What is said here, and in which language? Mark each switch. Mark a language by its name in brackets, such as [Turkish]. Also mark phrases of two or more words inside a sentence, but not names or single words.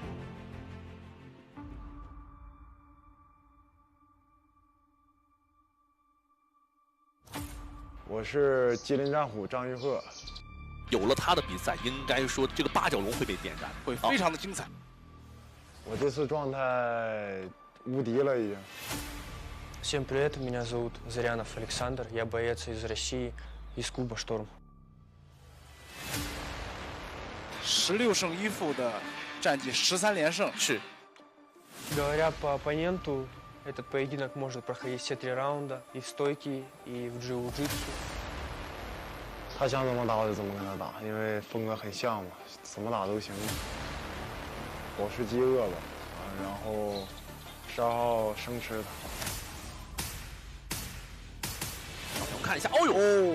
[Chinese] 我是吉林战虎张玉鹤。有了他的比赛，应该说这个八角笼会被点燃，会非常的精彩。我这次状态无敌了已经。 [Russian] Всем привет, меня зовут Zerrianov Александр, я боец из России, из клуба Шторм. [Chinese] 16 胜1负的战绩，13连胜。是。 [Russian] Говоря по оппоненту, этот поединок может проходить все 3 раунда, и в стойке, и в джиу-джитсу. [Chinese] 他想怎么打我就怎么跟他打，因为风格很像嘛，怎么打都行。我是饥饿吧，然后12号生吃他。我们看一下，哦呦，